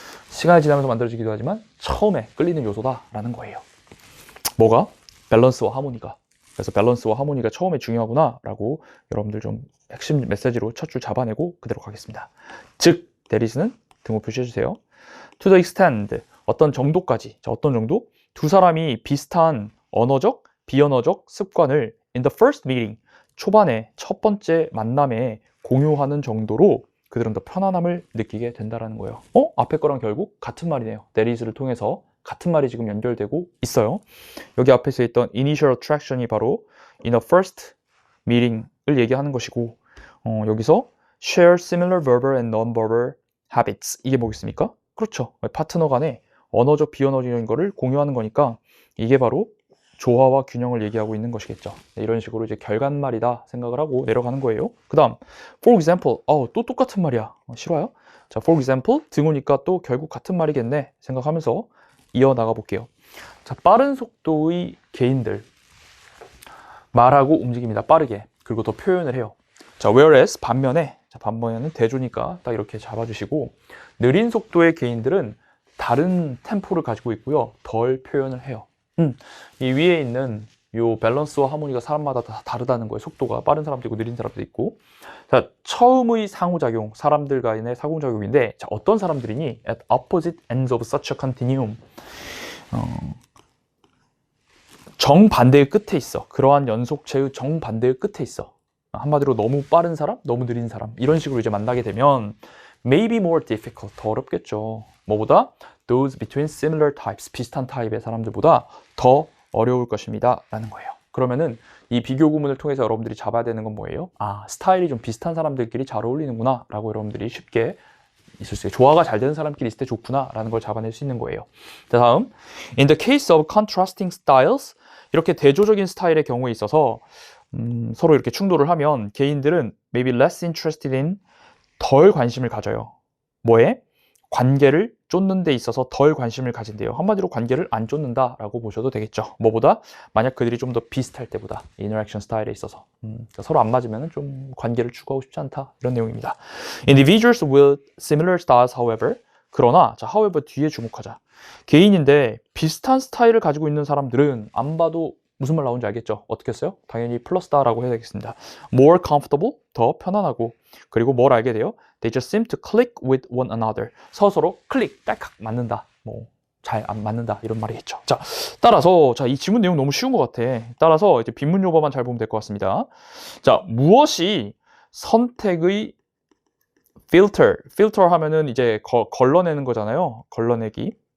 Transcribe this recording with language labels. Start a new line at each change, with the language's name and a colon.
Korean: 시간이 지나면서 만들어지기도 하지만 처음에 끌리는 요소다라는 거예요. 뭐가? 밸런스와 하모니가. 그래서 밸런스와 하모니가 처음에 중요하구나라고 여러분들 좀 핵심 메시지로 첫 줄 잡아내고 그대로 가겠습니다. 즉, 대리스는 등호 표시해주세요.
English: To the extent,
Korean: 어떤 정도까지. 자, 어떤 정도? 두 사람이 비슷한 언어적, 비언어적 습관을
English: in the first meeting,
Korean: 초반에 첫 번째 만남에 공유하는 정도로 그들은 더 편안함을 느끼게 된다는 거예요. 앞에 거랑 결국 같은 말이네요. 대리스를 통해서 같은 말이 지금 연결되고 있어요. 여기 앞에서 있던
English: initial attraction
Korean: 이 바로
English: in the first meeting
Korean: 을 얘기하는 것이고, 여기서
English: share similar verbal and non-verbal habits,
Korean: 이게 뭐겠습니까? 그렇죠. 파트너 간에 언어적, 비언어적인 거를 공유하는 거니까 이게 바로 조화와 균형을 얘기하고 있는 것이겠죠. 네, 이런 식으로 이제 결과말이다 생각을 하고 내려가는 거예요. 그 다음,
English: for example,
Korean: 또 똑같은 말이야. 싫어요? 자,
English: for example,
Korean: 등호니까 또 결국 같은 말이겠네 생각하면서 이어나가 볼게요. 자, 빠른 속도의 개인들, 말하고 움직입니다. 빠르게. 그리고 더 표현을 해요. 자, whereas, 반면에는 대조니까 딱 이렇게 잡아주시고, 느린 속도의 개인들은 다른 템포를 가지고 있고요. 덜 표현을 해요. 이 위에 있는 요 밸런스와 하모니가 사람마다 다 다르다는 거예요. 속도가 빠른 사람도 있고 느린 사람도 있고. 자, 처음의 상호작용, 사람들 간의 상호작용인데, 자, 어떤 사람들이니?
English: At opposite ends of such a continuum.
Korean: 정반대의 끝에 있어. 그러한 연속체의 정반대의 끝에 있어. 한마디로 너무 빠른 사람, 너무 느린 사람, 이런 식으로 이제 만나게 되면
English: maybe more difficult,
Korean: 더 어렵겠죠. 뭐보다?
English: Those between similar types,
Korean: 비슷한 타입의 사람들보다 더 어려울 것입니다 라는 거예요. 그러면은 이 비교 구문을 통해서 여러분들이 잡아야 되는 건 뭐예요? 스타일이 좀 비슷한 사람들끼리 잘 어울리는구나 라고 여러분들이 쉽게 있을 수 있어요. 조화가 잘 되는 사람끼리 있을 때 좋구나 라는 걸 잡아낼 수 있는 거예요. 자, 다음,
English: in the case of contrasting styles,
Korean: 이렇게 대조적인 스타일의 경우에 있어서 서로 이렇게 충돌을 하면 개인들은
English: maybe less interested in,
Korean: 덜 관심을 가져요. 뭐에? 관계를 쫓는 데 있어서 덜 관심을 가진대요. 한마디로 관계를 안 쫓는다라고 보셔도 되겠죠. 뭐보다? 만약 그들이 좀 더 비슷할 때보다, 인터랙션 스타일에 있어서 그러니까 서로 안 맞으면 좀 관계를 추구하고 싶지 않다, 이런 내용입니다.
English: Individuals with similar styles, however,
Korean: 그러나, 자,
English: however
Korean: 뒤에 주목하자. 개인인데 비슷한 스타일을 가지고 있는 사람들은 안 봐도 무슨 말 나오는지 알겠죠? 어떻게 써요? 당연히 플러스다라고 해야 되겠습니다.
English: More comfortable,
Korean: 더 편안하고, 그리고 뭘 알게 돼요?
English: They just seem to click with one another.
Korean: 서로 클릭, 딸칵 맞는다. 잘 안 맞는다, 이런 말이겠죠. 자, 따라서, 자, 이 지문 내용 너무 쉬운 것 같아. 따라서 이제 빈문 요법만 잘 보면 될 것 같습니다. 자, 무엇이 선택의 필터 하면은 이제 걸러내는 거잖아요. 걸러내기.